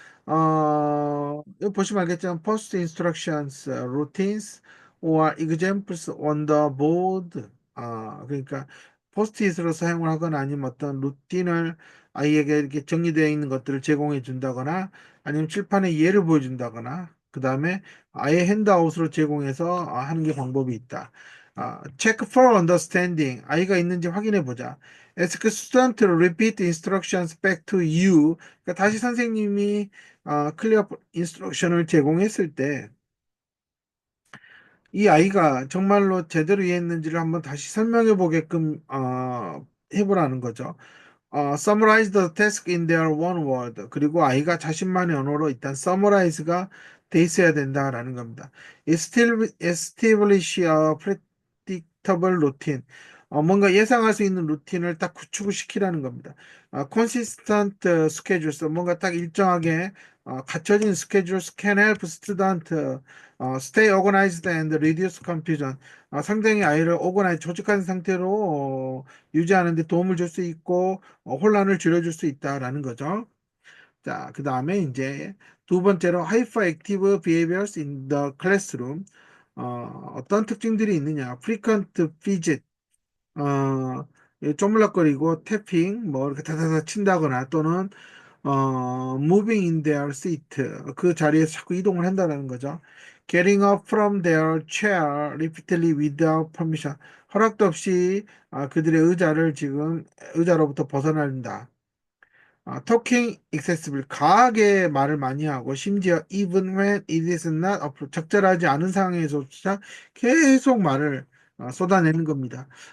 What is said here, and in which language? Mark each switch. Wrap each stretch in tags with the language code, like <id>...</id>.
<ko>이거 보시면 알겠지만</ko> <en>post instructions, routines or examples on the board.</en> <ko>그러니까 포스트잇으로 사용을 하거나 아니면 어떤 루틴을 아이에게 이렇게 정리되어 있는 것들을 제공해 준다거나 아니면 칠판에 예를 보여준다거나 그 다음에 아예 핸드아웃으로 제공해서 하는 게 방법이 있다.</ko> <en>check for understanding.</en> <ko>아이가 있는지 확인해 보자.</ko> <en>Ask student to repeat instructions back to you.</en> <ko>그러니까 다시 선생님이 클리어 인스트럭션을 제공했을 때 이 아이가 정말로 제대로 이해했는지를 한번 다시 설명해 보게끔 해보라는 거죠.</ko> <en>summarize the task in their one word.</en> <ko>그리고 아이가 자신만의 언어로 일단 summarize가 돼 있어야 된다라는 겁니다.</ko> <en>establish a predictable routine.</en> <ko>뭔가 예상할 수 있는 루틴을 딱 구축을 시키라는 겁니다.</ko> <en>consistent schedules.</en> <ko>뭔가 딱 일정하게 갖춰진</ko> <en>schedules can help student stay organized and reduce confusion.</en> <ko>상당히 아이를 오거나이즈 조직한 상태로 유지하는 데 도움을 줄 수 있고 혼란을 줄여줄 수 있다라는 거죠. 자, 그 다음에 이제 두 번째로</ko> <en>hyperactive behaviors in the classroom.</en> <ko>어떤 특징들이 있느냐?</ko> <en>frequent fidget,</en> <ko>쪼물락거리고 태핑, 뭐 이렇게 다다다 친다거나 또는</ko> <en>moving in their seat,</en> <ko>그 자리에서 자꾸 이동을 한다는 거죠.</ko> <en>Getting up from their chair repeatedly without permission.</en> <ko>허락도 없이 그들의 의자를 지금 의자로부터 벗어난다.</ko> <en>talking excessively</en> <ko>과하게 말을 많이 하고 심지어</ko> <en>even when it is not appropriate</en> <ko>적절하지 않은 상황에서조차 계속 말을 쏟아내는 겁니다.</ko>